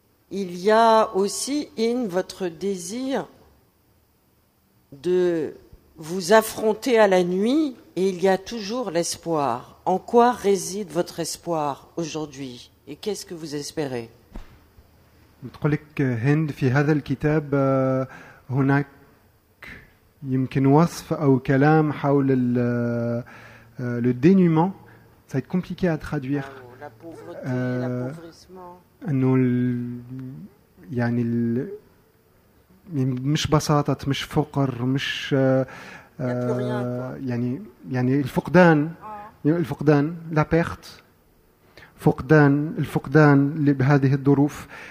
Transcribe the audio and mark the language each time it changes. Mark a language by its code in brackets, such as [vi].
[fr] Il y a aussi, in votre désir de vous affronter à la nuit, et il y a toujours l'espoir. En quoi réside votre espoir aujourd'hui et qu'est-ce que vous espérez ? [ar] تقول لك هند في هذا الكتاب هناك يمكن وصف او كلام حول [fr] le dénuement. Ça va être compliqué à traduire. La pauvreté, l'appauvrissement. [ar] انه يعني مش بساطة مش فقر مش يعني الفقدان. الفقدان، [fr] la perte، [ar] فقدان، الفقدان بهذه الظروف.